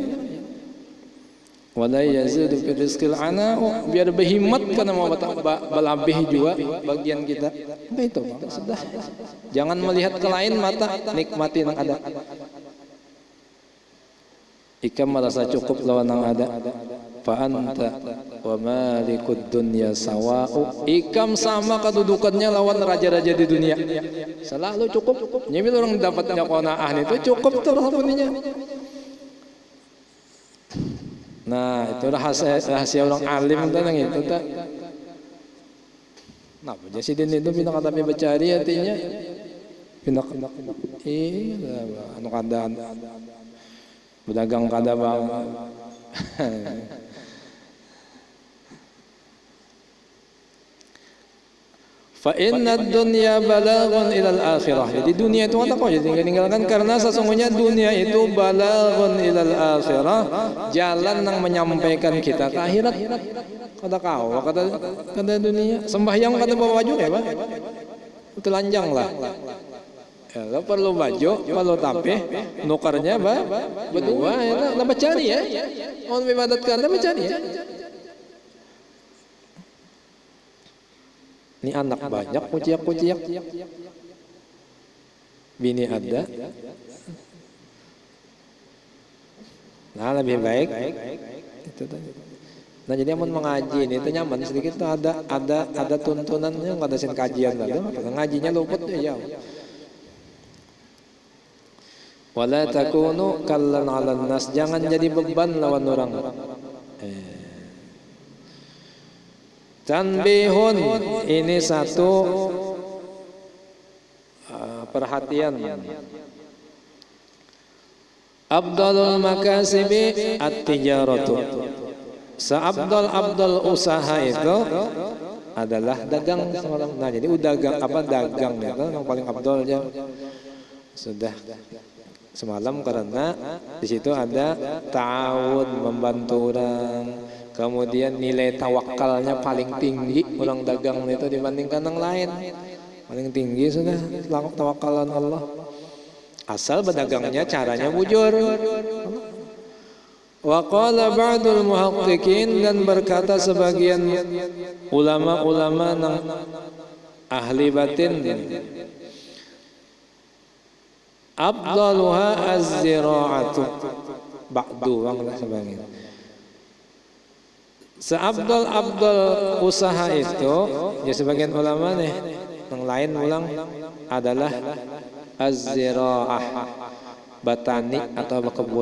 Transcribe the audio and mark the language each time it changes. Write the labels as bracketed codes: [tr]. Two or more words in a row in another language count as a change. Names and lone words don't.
[ar] ولا يزيد في رزق العناء, [bjn] biar behimat karena mau balabih juga bagian kita. Itu sudah. Jangan melihat ke lain mata, nikmati yang ada. Ikam merasa cukup lawan yang ada. [ar] فأنت ومالك الدنيا سواء. [bjn] Ikam sama kedudukannya lawan raja-raja di dunia. Selalu cukup. Nyebil orang dapatnya qanaah itu cukup terus punya. Nah, itu rahasia orang alim tentang itu tak. Nah, jadi itu pindah kata bercari artinya pindah anu kadaan berdagang kada bang. [ar] فإن الدنيا بلاغ إلى الآخرة. [bjn] Jadi dunia itu apa kok jadi tinggalkan, karena sesungguhnya dunia itu [ar] بلاغ إلى الآخرة, [bjn] jalan yang menyampaikan kita ke akhirat. Kata kau, kata dunia sembahyang kata bawa baju ya bang, telanjang lah. Ya, perlu baju, perlu tapih, nukarnya berdua, ya, lah cari ya. Mau ibadatkan, lah cari ya. Ini anak banyak, kuciak-kuciak. Bini ada. Nah, lebih baik. Itu tadi. Nah, jadi amun mengaji ini itu nyaman sedikit tuh ada tuntunannya, nggak ada sin kajian tadi. Ngajinya luput ya. [ar] ولا تكونوا كلا على الناس, [bjn] jangan jadi beban lawan orang. Tanbihun, ini satu perhatian. [ar] أبدل المكاسب التجارة. [bjn] Seabdal usaha itu adalah dagang. Nah, jadi dagang dagang itu yang paling abdalnya. Sudah semalam karena di situ ada ta'awun, membantu orang, kemudian nilai tawakalnya paling tinggi orang dagang itu dibandingkan yang lain, paling tinggi sudah tawakalan Allah. Asal berdagangnya caranya bujur. [ar] وقال بعض المحققين, [bjn] dan berkata sebagian ulama-ulama yang ahli batin, [ar] أفضلها الزراعة [bjn] ba'du wanglah sebagian. Seabdal usaha itu ya sebagian ulama nih yang lain ulang adalah az-zira'ah, batani atau berkebun.